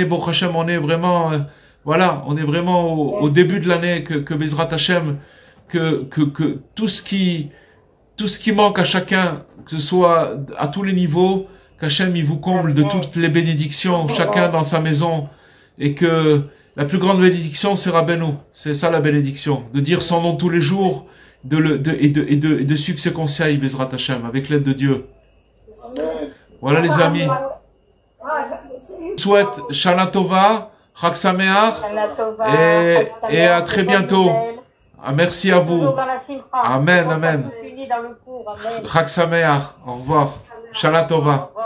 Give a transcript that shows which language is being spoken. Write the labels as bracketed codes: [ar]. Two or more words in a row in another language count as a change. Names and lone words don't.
[fr] Bon Hashem, on est vraiment, voilà, on est vraiment au début de l'année, que [he] בעזרת השם, [fr] que tout ce qui manque à chacun, que ce soit à tous les niveaux, qu'Hachem il vous comble de toutes les bénédictions, chacun dans sa maison, et que la plus grande bénédiction c'est Rabbeinu, c'est ça la bénédiction, de dire son nom tous les jours, et de suivre ses conseils, [he] בעזרת השם, [fr] avec l'aide de Dieu. Voilà les amis. Je vous souhaite [he] שנה טובה, חג שמח, שנה טובה, [fr] et à très bientôt. Ah, merci à vous. Toujours dans la simcha. Amen, On amen. va tous unis dans le cours. Amen. [he] חג שמח. [fr] Au revoir. [he] שנה טובה. [fr] Au revoir.